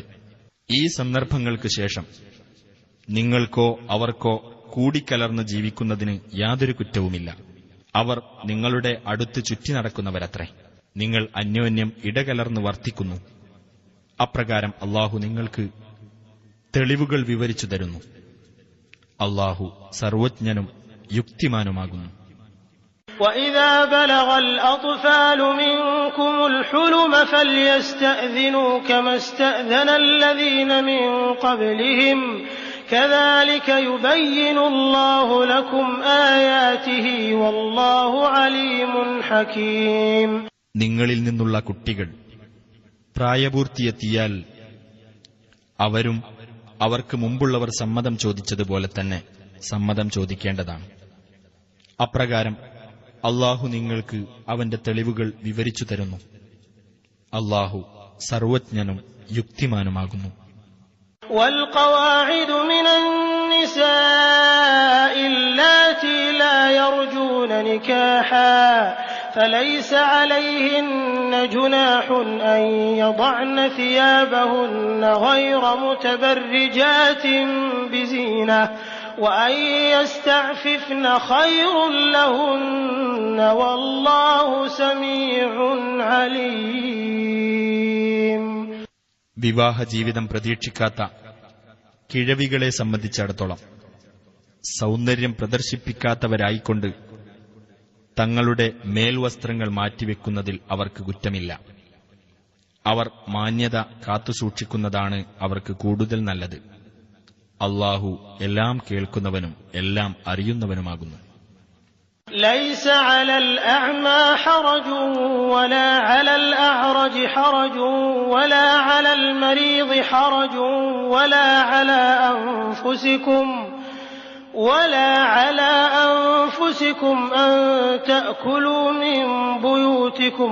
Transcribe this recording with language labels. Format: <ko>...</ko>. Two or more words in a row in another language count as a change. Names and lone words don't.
<ml>ഈ സന്ദർഭങ്ങൾക്ക് ശേഷം നിങ്ങൾക്കോ അവർക്കോ കൂടിക്കലർന്ന് ജീവിക്കുന്നതിന് യാതൊരു കുറ്റവുമില്ല. അവർ നിങ്ങളുടെ അടുത്ത് ചുറ്റി നടക്കുന്നവരത്രേ. നിങ്ങൾ അന്യോന്യം ഇടകലർന്ന് വർത്തിക്കുന്നു. അപ്രകാരം അല്ലാഹു നിങ്ങൾക്ക് തെളിവുകൾ വിവരിച്ചു തരുന്നു. അല്ലാഹു സർവജ്ഞനും യുക്തിമാനുമാകുന്നു.</ml> <ar>وَإِذَا بَلَغَ الْأَطْفَالُ مِنكُمُ الْحُلُمَ فَلْيَسْتَأْذِنُوا كَمَا اسْتَأْذَنَ الَّذِينَ مِن قَبْلِهِمْ كَذَلِكَ يُبَيِّنُ اللَّهُ لَكُمْ آيَاتِهِ وَاللَّهُ عَلِيمٌ حَكِيمٌ.</ar> <ml>നിങ്ങളിൽ നിന്നുള്ള കുട്ടികൾ പ്രായപൂർത്തിയെത്തിയാൽ അവരും അവർക്ക് മുമ്പുള്ളവർ സമ്മതം ചോദിച്ചതുപോലെ തന്നെ സമ്മതം ചോദിക്കേണ്ടതാണ്. അപ്രകാരം അല്ലാഹു നിങ്ങൾക്ക് അവന്റെ തെളിവുകൾ വിവരിച്ചു തരുന്നു. അല്ലാഹു സർവജ്ഞനും യുക്തിമാനുമാകുന്നു.</ml> <ar>والقواعد من النساء اللاتي لا يرجون نكاحا فليس عليهن جناح أن يضعن ثيابهن غير متبرجات بزينة وأن يستعففن خير لهن والله سميع عليم.</ar> <ml>വിവാഹ ജീവിതം പ്രതീക്ഷിക്കാത്ത കിഴവികളെ സംബന്ധിച്ചിടത്തോളം സൗന്ദര്യം പ്രദർശിപ്പിക്കാത്തവരായിക്കൊണ്ട് തങ്ങളുടെ മേൽവസ്ത്രങ്ങൾ മാറ്റിവെക്കുന്നതിൽ അവർക്ക് കുറ്റമില്ല. അവർ മാന്യത കാത്തുസൂക്ഷിക്കുന്നതാണ് അവർക്ക് കൂടുതൽ നല്ലത്. അല്ലാഹു എല്ലാം കേൾക്കുന്നവനും എല്ലാം അറിയുന്നവനുമാകുന്നു.</ml> <ar>ليس على الأعمى حرج ولا على الأعرج حرج ولا على المريض حرج ولا على أنفسكم أن تأكلوا من بيوتكم</ar>